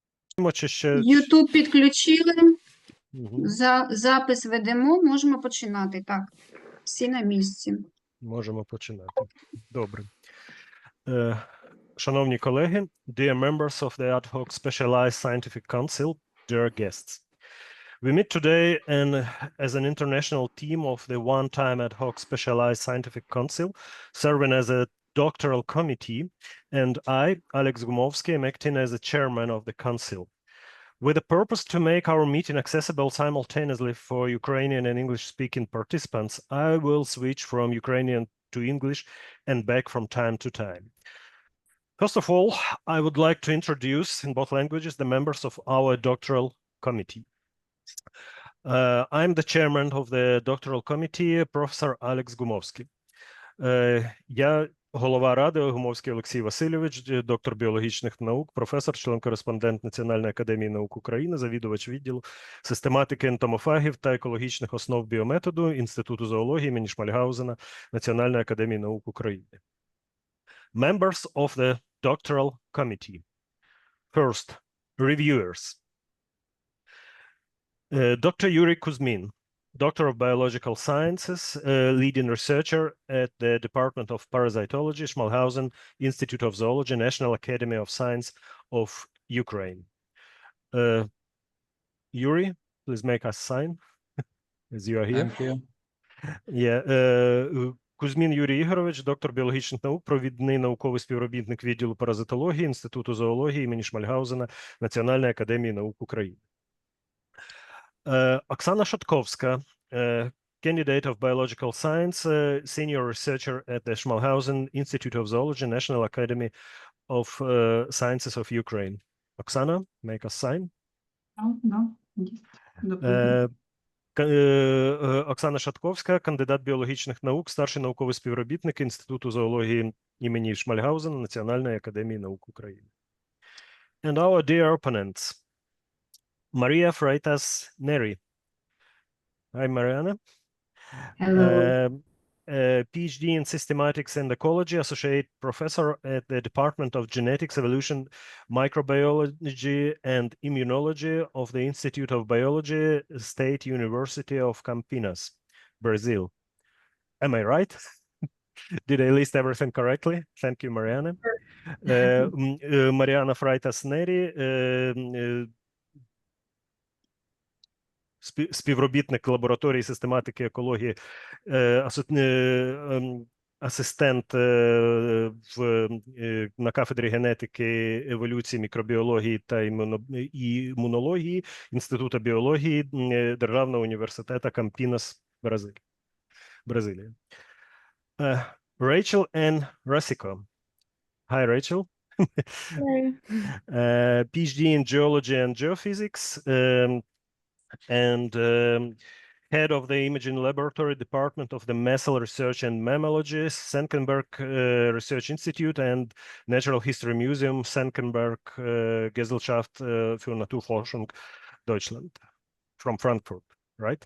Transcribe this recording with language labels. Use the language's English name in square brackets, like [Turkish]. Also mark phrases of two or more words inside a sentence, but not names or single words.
[Ukrainian] Чи ще... YouTube підключили, Угу. запис ведемо, можемо починати. Так, всі на місці. Можемо починати. Добре. Шановні колеги, [English] dear members of the ad hoc specialized scientific council, dear guests. We meet today as an international team of the one-time ad hoc specialized scientific council, serving as a doctoral committee, and I, Alex Gumovsky, am acting as the chairman of the council. With the purpose to make our meeting accessible simultaneously for Ukrainian and English-speaking participants, I will switch from Ukrainian to English and back from time to time. First of all, I would like to introduce in both languages the members of our doctoral committee. I'm the chairman of the doctoral committee, Professor Alex Gumovsky. [Ukrainian] Я голова ради Гумовський Олексій Васильович, доктор біологічних наук, професор, член-кореспондент Національної академії наук України, завідувач відділу систематики ентомофагів та екологічних основ біометоду Інституту зоології імені Шмальгаузена Національної академії наук України. [English] Members of the doctoral committee. First, reviewers. Dr. Yuri Kuzmin, Doctor of Biological Sciences, leading researcher at the Department of Parasitology, Schmalhausen Institute of Zoology, National Academy of Science of Ukraine. Yuri, please make us sign as you are here. Thank you. Yeah, [Ukrainian] Кузьмін Юрій Ігорович, доктор біологічних наук, провідний науковий співробітник відділу паразитології Інституту зоології імені Шмальгаузена Національної академії наук України. [English] Оксана Шатковська, candidate of biological science, senior researcher at the Schmalhausen Institute of Zoology, National Academy of Sciences of Ukraine. Оксана, make us sign. [Ukrainian] Оксана Шатковська, кандидат біологічних наук, старший науковий співробітник Інституту зоології імені Шмальгаузена Національної академії наук України. [English] And our dear opponents. Maria Freitas Neri. Hi, Mariana. Hello. PhD in Systematics and Ecology, Associate Professor at the Department of Genetics, Evolution, Microbiology, and Immunology of the Institute of Biology, State University of Campinas, Brazil. Am I right? Did I list everything correctly? Thank you, Mariana. Mariana Freitas Neri, [Ukrainian] співробітник лабораторії систематики екології, асистент на кафедрі генетики, еволюції, мікробіології та імунології Інституту біології Державного університету Кампінас, Бразилія. [English] Rachel N. Rasico. Hi, Rachel. Hello. PhD in geology and geophysics, and head of the Imaging Laboratory Department of the Messel Research and Mammalogy, Senckenberg Research Institute and Natural History Museum, Senckenberg Gesellschaft für Naturforschung, Deutschland, from Frankfurt, right?